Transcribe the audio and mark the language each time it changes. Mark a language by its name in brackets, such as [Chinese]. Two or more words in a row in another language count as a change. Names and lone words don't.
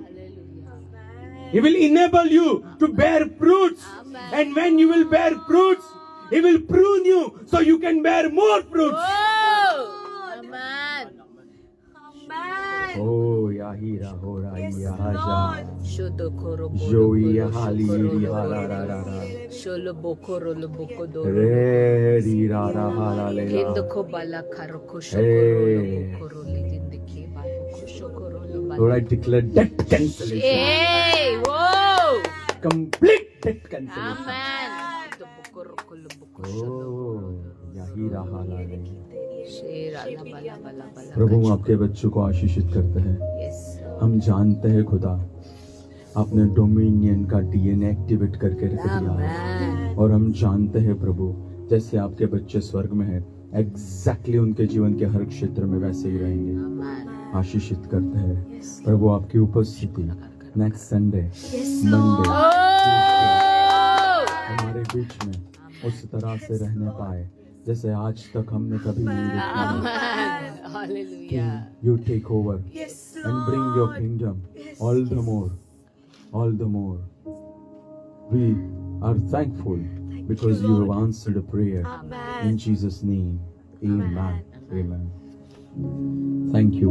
[English] He will enable you to bear fruits. And when you will bear fruits, He will prune you so you can bear more fruits. Oh, amen. Amen. Oh, Yahira Hora Yes, Yahaja. Lord. Joey Yahali Harara. Sholo bokoro lo bokodo. Re ri ra ra hala Kendo lela. ko bala karo ko Hey. shokoro lo bokoro lidinde ke balo ko shokoro lo Lord, bala. I declare debt cancellation. Hey, whoa. Complete debt cancellation. Amen. To bokoro ko lo boko sholo. Oh, Yahira hala lela. Shera la bala bala bala. [Hindi] प्रभु हम आपके बच्चों को आशीषित करते हैं. [English] Yes. [Hindi] हम जानते हैं खुदा आपने डोमिनियन का [English] DNA activate [Hindi] करके रख दिया है. [English] Amen. [Hindi] और हम जानते हैं प्रभु जैसे आपके बच्चे स्वर्ग में हैं एग्जैक्टली उनके जीवन के हर क्षेत्र में वैसे ही रहेंगे. [English] Amen. [Hindi] आशीषित करते हैं प्रभु आपकी उपस्थिति [English] next Sunday Monday Oh. [Hindi] हमारे बीच में उस तरह से रहने पाए जैसे आज तक हमने कभी नहीं देखा. [English] Amen. Hallelujah. You take over Yes, and bring your kingdom all the more. We are thankful because you have answered a prayer. Amen. In Jesus' name, Amen. Amen. Thank you.